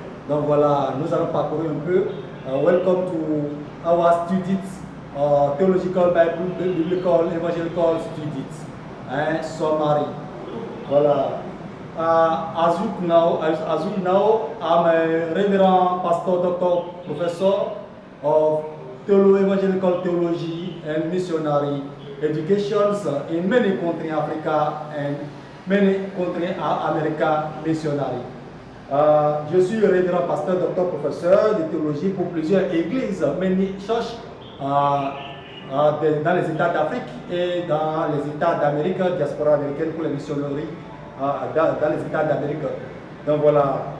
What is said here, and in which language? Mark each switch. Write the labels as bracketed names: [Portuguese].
[French] Donc voilà, nous allons parcourir un peu. [English] Welcome to our students, theological, biblical, evangelical students. Summary. Voilà. As you know, I'm a Reverend Pastor, Doctor, Professor of Evangelical Theology and Missionary Educations in many countries in Africa and many countries in America missionary. [French] Je suis Révérend Pasteur, Docteur, Professeur de théologie pour plusieurs églises, [English] many churches [French] dans les États d'Afrique et dans les États d'Amérique, diaspora américaine pour les missionneries dans les États d'Amérique. Donc voilà.